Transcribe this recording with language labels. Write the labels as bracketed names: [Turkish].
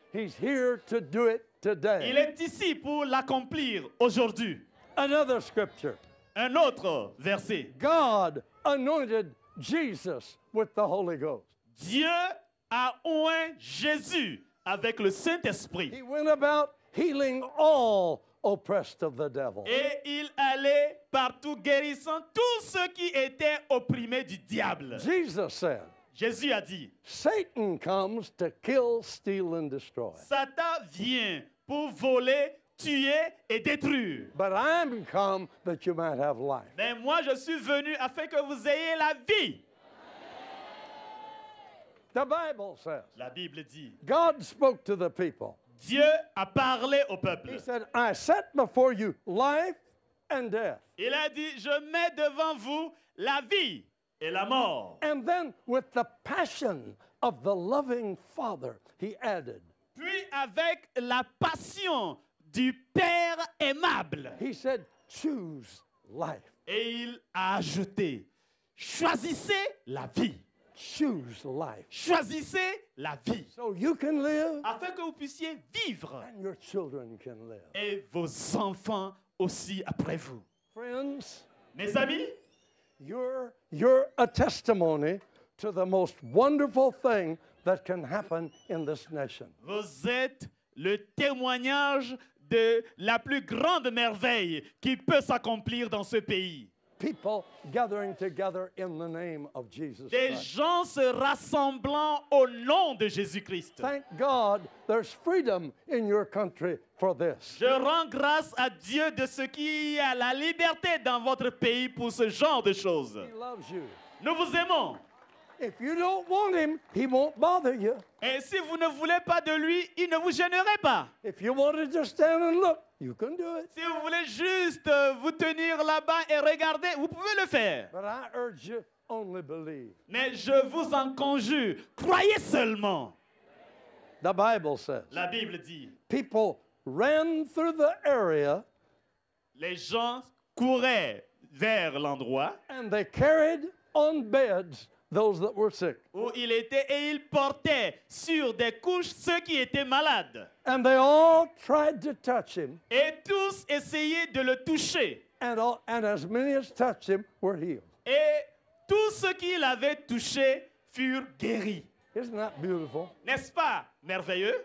[English] He's here to do it [French] Il [English] today. [French] est ici pour l'accomplir aujourd'hui. [English] Another scripture. [French] Un autre verset. [English] God anointed Jesus with the Holy Ghost. [French] Dieu a oint Jésus avec le Saint-Esprit. [English] He went about healing all oppressed of the devil. [French] Et il allait partout guérissant tous ceux qui étaient opprimés du diable. [English] Jesus said, [French] Jésus a dit, [English] Satan comes to kill, steal, and destroy. [French] Satan vient pour voler, tuer et détruire. [English] But I'm come that you might have life. [French] Mais moi, je suis venu afin que vous ayez la vie. [English] The Bible says, [French] La Bible dit, [English] God spoke to the people. [French] Dieu a parlé au peuple. [English] He said, I set before you life and death. [French] Il a dit, je mets devant vous la vie et la mort. [English] And then with the passion of the loving Father, he added, [French] Puis avec la passion du Père aimable, [English] he said, choose life. [French] et il a ajouté, Choisissez la vie. [English] Choose life. [French] Choisissez la vie. [English] So you can live [French] Afin que vous puissiez vivre. [English] and your children can live. [French] Et vos enfants aussi après vous. [English] Friends, [French] Mes amis, [English] you're a testimony to the most wonderful thing that can happen in this nation. [French] vous êtes le témoignage de la plus grande merveille qui peut s'accomplir dans ce pays. [English] People gathering together in the name of Jesus [French] Des [English] Christ. [French] gens se rassemblant au nom de Jésus-Christ. [English] Thank God there's freedom in your country for this. [French] Je rends grâce à Dieu de ce qu'il y a la liberté dans votre pays pour ce genre de choses. [English] He loves you. [French] Nous vous aimons. [English] If you don't want him, he won't bother you. [French] Et si vous ne voulez pas de lui, il ne vous gênerait pas. [English] If you want to just stand and look, you can do it. [French] Si vous voulez juste vous tenir là-bas et regarder, vous pouvez le faire. [English] But I urge you, only believe. [French] Mais je vous en conjure, croyez seulement. [English] The Bible says [French] La Bible dit, [English] people ran through the area [French] les gens couraient vers l'endroit [English] and they carried on beds those that were sick. [French] où il était et il portait sur des couches ceux qui étaient malades. [English] And they all tried to touch him, [French] Et tous essayaient de le toucher. [English] and as many as touched him were healed. [French] Et tous ceux qui l'avaient touché furent guéris. [English] Isn't that beautiful? [French] N'est-ce pas merveilleux?